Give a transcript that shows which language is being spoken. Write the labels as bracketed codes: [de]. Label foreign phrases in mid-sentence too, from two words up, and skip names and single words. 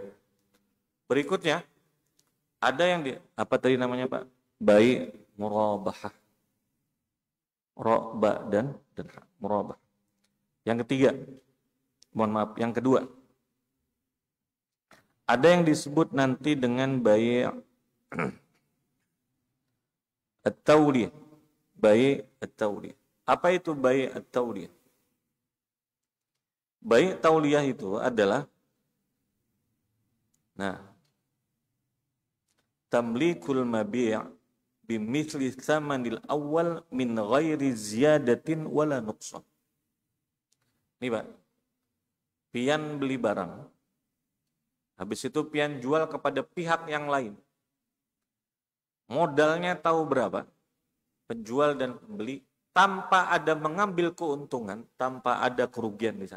[id] Berikutnya, ada yang apa tadi namanya Pak? [ar] بيع مرابحة. Ro'ba dan murabah. [id] Yang ketiga, mohon maaf, yang kedua. Ada yang disebut nanti dengan [ar] بيع التولية. بيع التولية. [id] Apa itu [ar] بيع التولية? بيع تولية [id] itu adalah [ar] تمليك المبيع بمثل الثمن الأول من غير زيادة ولا نقصان. [bjn] Nih Pak, pian beli barang, habis itu pian jual kepada pihak yang lain. [id] Modalnya tahu berapa? Penjual dan pembeli, tanpa ada mengambil keuntungan, tanpa ada kerugian di sana.